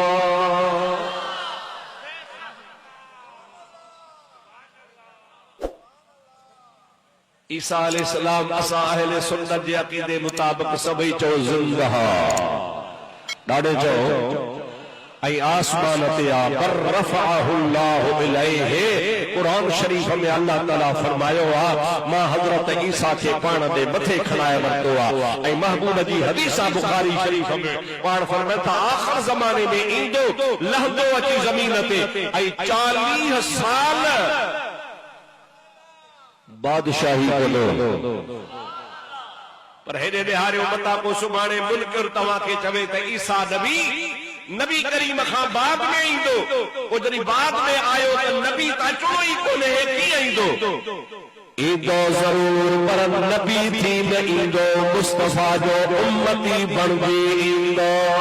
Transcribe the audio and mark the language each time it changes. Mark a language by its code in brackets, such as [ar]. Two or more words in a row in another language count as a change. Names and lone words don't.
[sd] ईसा अलैहिस्सलाम असां अहले सुन्नत जे अक़ीदे मुताबिक़ सभई चओ ज़िंदा ॾाढो चओ ऐं आसमान ते आ पर [ar] رفعه الله إليه. [sd] कुरान शरीफ में अल्लाह ताला फरमायो आ मां हज़रत ईसा खे पाण दे मथे खणाए वरितो आ ऐं महबूब जी हदीस बुखारी शरीफ में पाण फरमाए था आख़िर ज़माने में ईंदो लहंदो अची ज़मीन ते ऐं 40 साल बादशाही कंदो पर हेॾे ॾिहारियो मता को सुभाणे मुल्क तव्हां खे चवे त ईसा नबी करीम खां बाद में ईंदो पोइ जॾहिं बाद में आयो त नबी त अचणो ई कोन्हे कीअं ईंदो ज़रूर पर नबी थी न ईंदो मुस्तफा जो उम्मती बणिजी ईंदो।